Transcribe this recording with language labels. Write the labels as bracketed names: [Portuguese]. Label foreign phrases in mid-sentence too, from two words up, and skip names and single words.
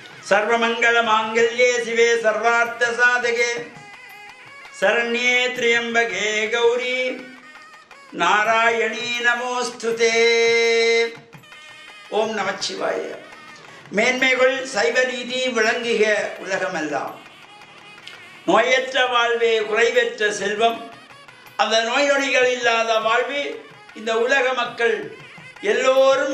[Sanskrit] सर्वमंगल मांगल्ये शिवे सर्वार्थ साधके शरण्ये त्र्यंबके गौरी नारायणी नमोस्तुते. [Tamil] ஓம் நமச்சிவாய. மேன்மைகள் சைவ நீதி விளங்குக உலகமெல்லாம். நோயற்ற வாழ்வே குறைவற்ற செல்வம். அந்த நோய் நொடிகள் இல்லாத வாழ்வு இந்த உலக மக்கள் எல்லோரும்